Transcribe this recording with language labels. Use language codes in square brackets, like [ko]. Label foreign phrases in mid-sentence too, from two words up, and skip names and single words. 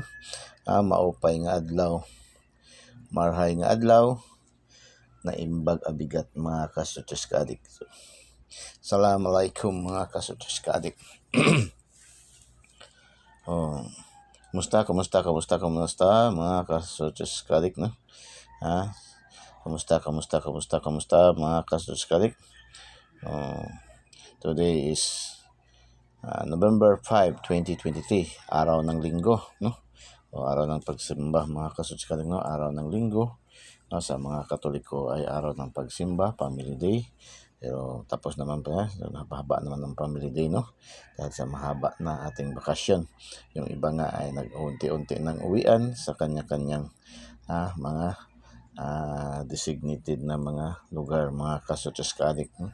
[war] Maupay nga adlaw, [bik] marhay nga adlaw, [ilo] naimbag abigat [tl] mga kaswerches kaadik. Assalamualaikum mga kaswerches kaadik. Kumusta mga kaswerches kaadik no? Kamusta mga kaswerches. [en] Today is November 5, 2023, [tl] araw ng linggo, no? O araw ng pagsimba mga kaswerches, no? Araw ng linggo, no? Sa mga Katoliko ay araw ng pagsimba, Family Day. Pero tapos naman pa, napahaba naman ng Family Day, no? Dahil sa mahaba na ating bakasyon. Yung iba nga ay nag-unti-unti ng uwian sa kanya-kanyang mga designated na mga lugar, mga kaswerches kaadik, no?